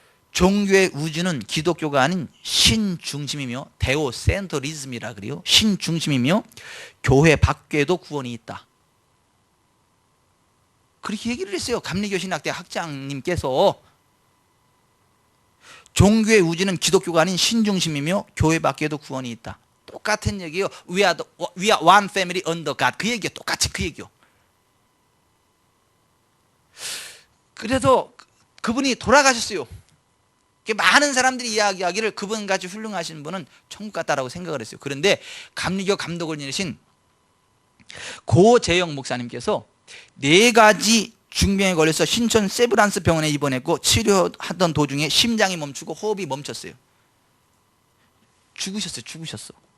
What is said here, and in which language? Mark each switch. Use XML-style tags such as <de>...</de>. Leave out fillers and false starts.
<ko>종교의 우주는 기독교가 아닌 신중심이며 데오센터리즘이라 그래요. 신중심이며 교회 밖에도 구원이 있다. 그렇게 얘기를 했어요. 감리교 신학대 학장님께서. 종교의 우주는 기독교가 아닌 신중심이며 교회 밖에도 구원이 있다. 똑같은 얘기요.</ko> <en>We are one family under God.</en> <ko>그 얘기요. 똑같이 그 얘기요. 그래서 그분이 돌아가셨어요. 많은 사람들이 이야기하기를 그분같이 훌륭하신 분은 천국 같다라고 생각을 했어요. 그런데 감리교 감독을 지내신 고재영 목사님께서 4가지 중병에 걸려서 신천 세브란스 병원에 입원했고 치료하던 도중에 심장이 멈추고 호흡이 멈췄어요. 죽으셨어.</ko>